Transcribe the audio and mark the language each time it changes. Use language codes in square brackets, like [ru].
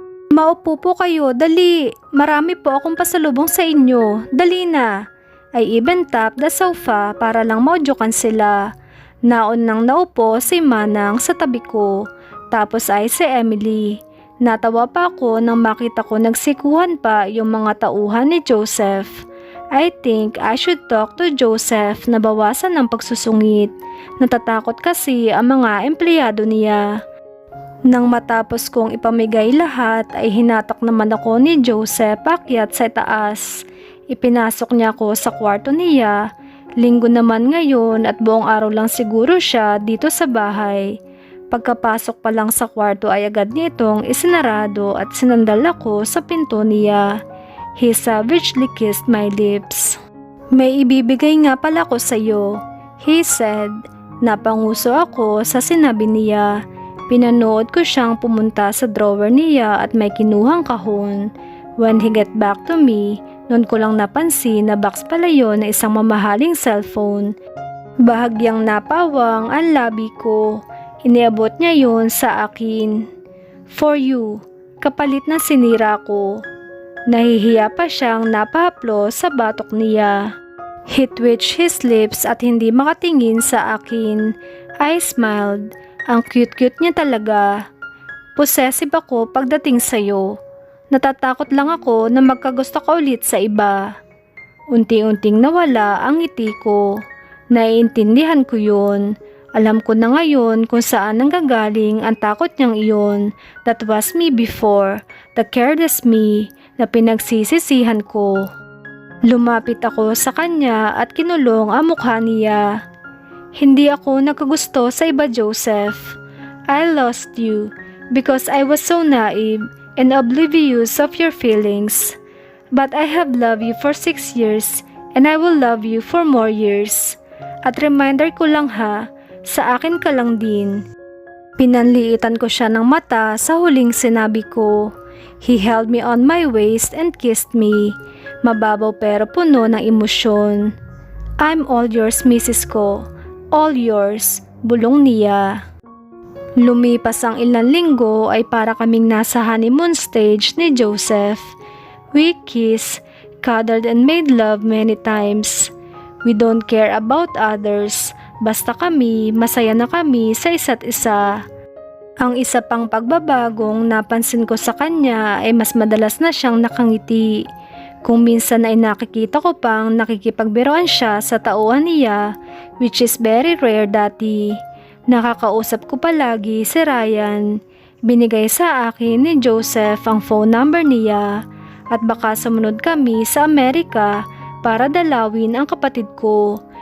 [tl] "Maupo po kayo, dali. Marami po akong pasalubong sa inyo. Dali na." [en] I even tapped the sofa [tl] para lang maudyukan sila. Naon nang naupo si Manang sa tabi ko. Tapos ay si Emily. Natawa pa ako nang makita ko nagsikuhan pa yung mga tauhan ni Joseph. [en] I think I should talk to Joseph [tl] na bawasan ng pagsusungit. Natatakot kasi ang mga empleyado niya. Nang matapos kong ipamigay lahat ay hinatak naman ako ni Joseph paakyat sa taas. Ipinasok niya ako sa kwarto niya. Linggo naman ngayon at buong araw lang siguro siya dito sa bahay. Pagkapasok pa lang sa kwarto ay agad nitong isinarado at sinandal ako sa pinto niya. [en] He savagely kissed my lips. [tl] May ibibigay nga pala ko sa'yo, [en] he said. [tl] Napanguso ako sa sinabi niya. Pinanood ko siyang pumunta sa drawer niya at may kinuhang kahon. [en] When he get back to me, [tl] noon ko lang napansin na box pala yun na isang mamahaling cellphone. Bahagyang napawang ang labi ko. Iniabot niya yun sa akin. [en] For you, [tl] kapalit na sinira ko. Nahihiya pa siyang napahaplo sa batok niya. [en] He twitched his lips [tl] at hindi makatingin sa akin. [en] I smiled. [tl] Ang cute-cute niya talaga. Possessive ako pagdating sa'yo. Natatakot lang ako na magkagusto ka ulit sa iba. Unti-unting nawala ang ngiti ko. Naiintindihan ko yun. Alam ko na ngayon kung saan nanggagaling ang takot niyang iyon. [en] That was me before, the careless me [tl] na pinagsisisihan ko. Lumapit ako sa kanya at kinulong ang mukha niya. Hindi ako nagkagusto sa iba, Joseph. [en] I lost you because I was so naive and oblivious of your feelings. But I have loved you for 6 years and I will love you for more years. [tl] At reminder ko lang ha, sa akin ka lang din. Pinanliitan ko siya ng mata sa huling sinabi ko. [en] He held me on my waist and kissed me. [tl] Mababaw pero puno ng emosyon. [en] I'm all yours, Mrs. Ko. All yours, [tl] bulong niya. Lumipas ang ilang linggo ay para kaming nasa honeymoon stage ni Joseph. [en] We kissed, cuddled and made love many times. We don't care about others. [tl] Basta kami, masaya na kami sa isa't isa. Ang isa pang pagbabagong napansin ko sa kanya ay mas madalas na siyang nakangiti. Kung minsan ay nakikita ko pang nakikipagbiruan siya sa tauhan niya, [en] which is very rare [tl] dati. Nakakausap ko palagi si Ryan. Binigay sa akin ni Joseph ang phone number niya at baka sumunod kami sa Amerika para dalawin ang kapatid ko.